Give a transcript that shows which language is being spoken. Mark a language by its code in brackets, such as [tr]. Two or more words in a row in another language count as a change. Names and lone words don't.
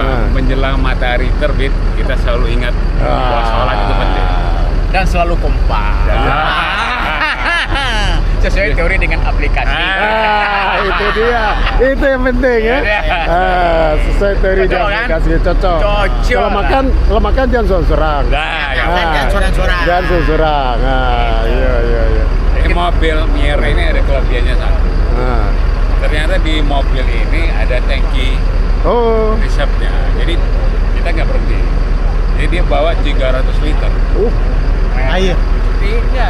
[id] Menjelang matahari terbit, kita selalu ingat bahwa sholat itu penting. Dan selalu kompak. Sesuai teori dengan aplikasi. Itu dia. Itu yang penting ya. Sesuai teori dan aplikasi cocok. Kalau makan jangan sorang-sorang. Jangan sorang-sorang. Jangan sorang-sorang. Iya. Ini mobil Mier ini ada kelebihannya satu. Ternyata di mobil ini ada tangki reserve-nya. Jadi kita nggak berhenti. Jadi dia bawa 300 liter. Air. Tidak.